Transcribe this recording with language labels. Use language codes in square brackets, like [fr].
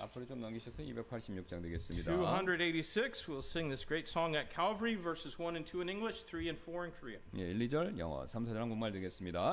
[ko] 앞으로 좀 넘기셔서 286장 되겠습니다. [en] 286, we'll sing this great song at Calvary, verses 1 and 2 in English, 3 and 4 in Korean. [ko] 예, 1, 2절 영어, 3, 4절 한국말 되겠습니다.